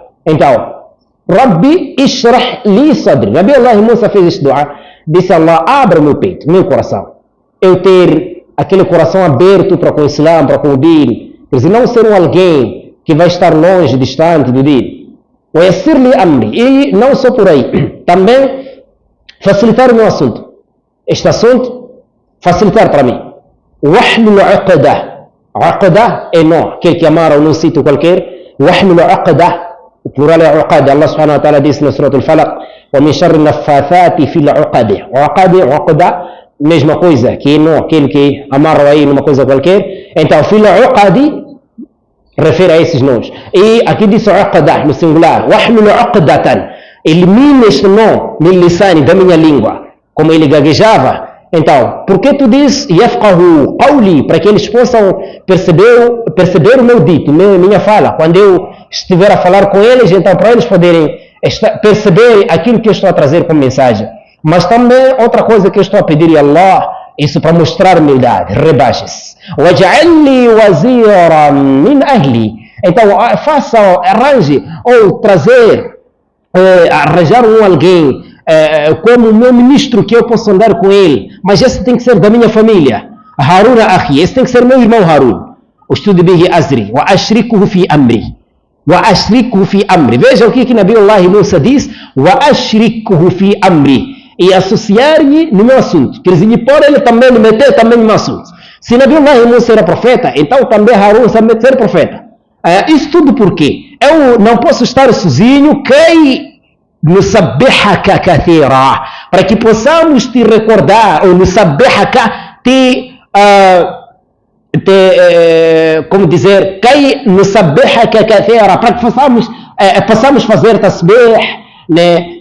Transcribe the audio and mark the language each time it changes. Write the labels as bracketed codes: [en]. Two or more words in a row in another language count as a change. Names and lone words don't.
[pt] Então, [ar] رب اشرح لي صدري. [pt] Nabi Allah Musa fez este dua, disse: Allah, abre meu peito, meu coração. Eu ter aquele coração aberto para com o Islã, para com o Din. Quer dizer, não ser alguém que vai estar longe, distante do Din. [ar] ويسر لي أمري, [pt] e não só por aí, também facilitar o meu assunto. Este assunto, facilitar para mim. [ar] واحلل عقدة, [pt] 'uqdah é nó, aquele que amarra num sítio qualquer. [ar] واحلل عقدة, [pt] o plural é 'uqad. Allah [ar] سبحانه وتعالى [pt] disse na Surah Al-Falaq: [ar] ومن شر النفاثات في العقد. [pt] 'Uqdah, mesma coisa, que é nó, aquele que amarra aí numa coisa qualquer. Então, [ar] في العقد [pt] refere a esses nós. E aqui diz 'uqdah no singular. [ar] واحلل عقدة, [pt] elimina este nó [ar] من لساني, [pt] da minha língua. Como ele gaguejava. Então, por que tu diz [ar] يفقهوا قولي, [pt] para que eles possam perceber o meu dito, minha fala, quando eu estiver a falar com eles, então para eles poderem perceber aquilo que eu estou a trazer como mensagem. Mas também outra coisa que eu estou a pedir a Allah, isso para mostrar humildade, rebaixe-se. [ar] واجعل لي وزيرا من أهلي, [pt] então arranje ou arranjar alguém como o meu ministro, que eu posso andar com ele, mas esse tem que ser da minha família. [ar] هارون أخي, [pt] esse tem que ser meu irmão Harun. [ar] اشدد به أزري وأشركه في أمري وأشركه في أمري. [pt] Veja o que Nabiullah Musa diz: [ar] وأشركه في أمري, [pt] e associar-lhe no meu assunto. Quer dizer, por ele também me meter também no meu assunto. Se Nabiullah Musa era profeta, então também Harun sabe ser profeta. Isso tudo porque eu não posso estar sozinho, [ar] نسبحك كثيرا, [pt] para que possamos te recordar, ou nusabbihaka, como dizer, [ar] كي نسبحك كثيرا, [pt] para que possamos fazer tasbih né?